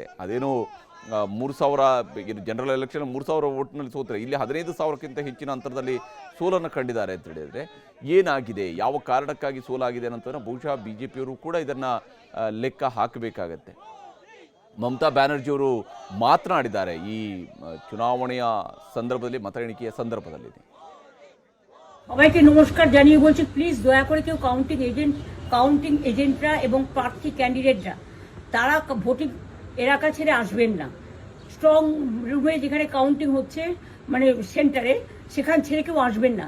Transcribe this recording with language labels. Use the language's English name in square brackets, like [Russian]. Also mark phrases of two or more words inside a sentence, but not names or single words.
[Kannada] ಅದೇನೋ 3,000 [English] general election [Kannada] 3,000 ವೋಟ್ನಲ್ಲಿ ಸೋತರೆ, ಇಲ್ಲಿ 15,000ಕ್ಕಿಂತ ಹೆಚ್ಚಿನ ಅಂತರದಲ್ಲಿ ಸೋಲನ್ನು ಕಂಡಿದ್ದಾರೆ ಅಂತ ಹೇಳಿದರೆ ಏನಾಗಿದೆ, ಯಾವ ಕಾರಣಕ್ಕಾಗಿ ಸೋಲಾಗಿದೆ ಅನ್ನೋದನ್ನು ಬಹುಶಃ BJPಯವರು ಕೂಡ ಇದನ್ನು ಲೆಕ್ಕ ಹಾಕಬೇಕಾಗತ್ತೆ. ಮಮತಾ ಬ್ಯಾನರ್ಜಿಯವರು ಮಾತನಾಡಿದ್ದಾರೆ ಈ ಚುನಾವಣೆಯ ಸಂದರ್ಭದಲ್ಲಿ, ಮತ ಎಣಿಕೆಯ ಸಂದರ್ಭದಲ್ಲಿ. [Bangla] সবাইকে নমস্কার জানিয়ে বলছি, প্লিজ দয়া করে কেউ [English] counting agents [Bangla] এবং প্রার্থী ক্যান্ডিডেটরা তারা ভোটিং এলাকা ছেড়ে আসবেন না। [English] strong room [Bangla] যেখানে কাউন্টিং হচ্ছে, মানে সেন্টারে, সেখান ছেড়ে কেউ আসবেন না।